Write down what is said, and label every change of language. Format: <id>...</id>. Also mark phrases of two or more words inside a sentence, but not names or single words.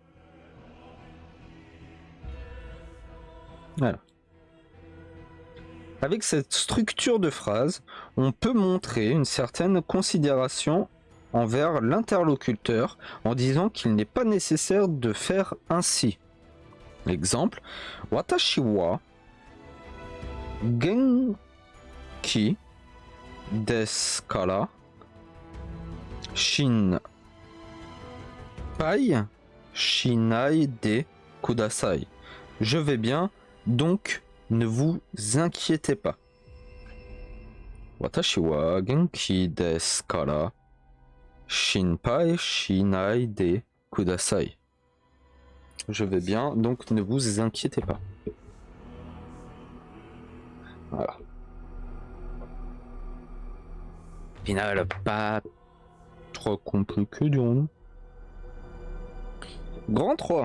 <fr>Voilà. Avec cette structure de phrase, on peut montrer une certaine considération envers l'interlocuteur en disant qu'il n'est pas nécessaire de faire ainsi. Exemple,</fr> <ja>私は元気ですから心配しないでください.</ja> <fr>Je vais bien, donc ne vous inquiétez pas.</fr> <ja>私は元気ですから心配しないでください.</ja> <fr>Je vais bien, donc ne vous inquiétez pas. Voilà. Final pas trop compliqué, dirons-nous. Grand 3.</fr>